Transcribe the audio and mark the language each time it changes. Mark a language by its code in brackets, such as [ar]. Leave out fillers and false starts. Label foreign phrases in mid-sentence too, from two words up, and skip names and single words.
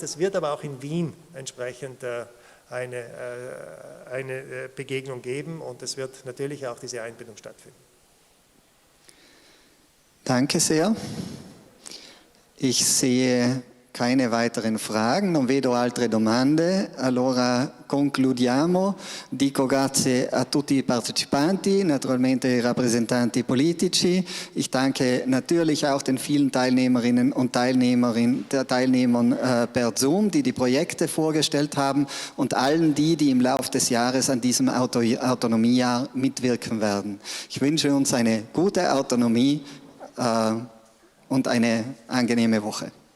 [de] Es wird aber auch in Wien entsprechend eine Begegnung geben und es wird natürlich auch diese Einbindung stattfinden. Danke sehr. Ich sehe keine weiteren Fragen, [it] non vedo altre domande, allora concludiamo. Dico grazie a tutti i partecipanti, naturalmente ai rappresentanti politici. [de] Ich danke natürlich auch den vielen Teilnehmerinnen und Teilnehmern per Zoom, die die Projekte vorgestellt haben und allen die im Laufe des Jahres an diesem Autonomiejahr mitwirken werden. Ich wünsche uns eine gute Autonomie und eine angenehme Woche.